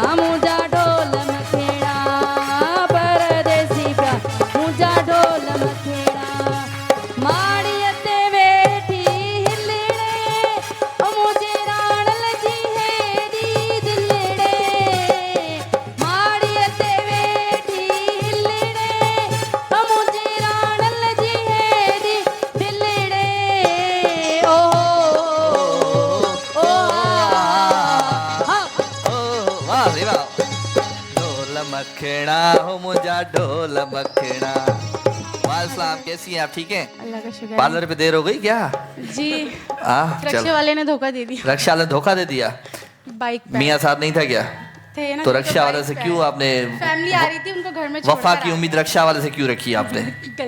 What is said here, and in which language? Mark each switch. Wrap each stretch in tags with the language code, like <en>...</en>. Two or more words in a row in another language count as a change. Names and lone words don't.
<sd>मुझा ढोल मखेणा परदेसी प्यारा मुझा ढोल मखेणा माड़ीअ ते वेठी हिलड़े ओ मुझे राण लजी हेॾी दिलड़े माड़ीअ ते वेठी हिलड़े ओ मुझे राण लजी हेॾी दिलड़े ओ हा वाह रे वाह ढोल मखेणा हो मुझा ढोल मखेणा</sd> <hi>वालेकुम कैसी हैं आप ठीक हैं अल्लाह का शुक्र पार्लर पे देर हो गई क्या जी चल रक्षा वाले ने धोखा दे दिया रक्षा वाले ने धोखा दे दिया बाइक पे मियाँ साथ नहीं था क्या थे ना तो रक्षा वाले से क्यों आपने फैमिली आ रही थी उनको घर में वफा छोड़कर की आ- उम्मीद रक्षा वाले से क्यों रखी आपने गलती</hi>